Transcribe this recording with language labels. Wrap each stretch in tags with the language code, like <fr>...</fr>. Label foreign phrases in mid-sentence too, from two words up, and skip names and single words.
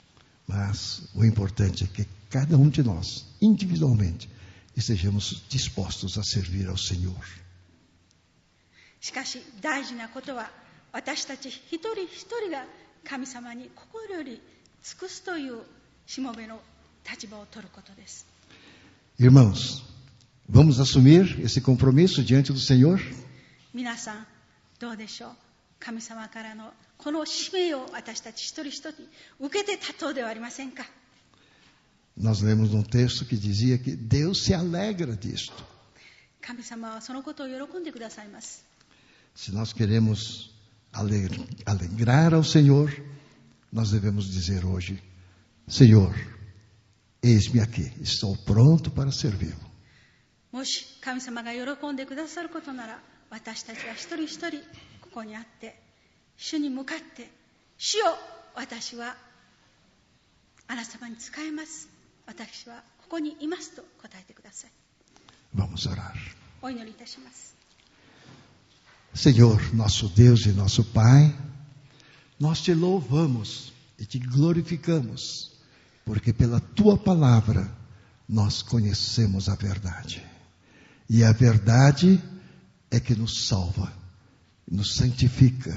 <pt>Mas o importante é que cada um de nós, individualmente, estejamos dispostos a servir ao Senhor.</pt> <ja>しかし大事なことは、私たち一人一人が神様に心より尽くすというしもべの立場を取ることです。</ja> <pt>Irmãos, vamos assumir esse compromisso diante do Senhor?</pt> <ja>皆さんどうでしょう。神様からのこの使命を私たち一人一人受けて立とうではありませんか。</ja> <pt>Nós lemos um texto que dizia que Deus se alegra disto.</pt> <ja>神様はそのことを喜んでくださいます。</ja> <pt>Se nós queremos alegrar ao Senhor, nós devemos dizer hoje: Senhor, eis-me aqui, estou pronto para servi-lo.</pt> <ja>もし神様が喜んでくださることなら、私たちは一人一人ここにあって主に向かって、主よ、私はあなた様に仕えます、私はここにいますと答えてください。</ja> <pt>Vamos orar.</pt> <ja>お祈りいたします。</ja> <pt>Senhor, nosso Deus e nosso Pai, nós te louvamos e te glorificamos, porque pela tua palavra nós conhecemos a verdade. E a verdade é que nos salva, nos santifica.</pt>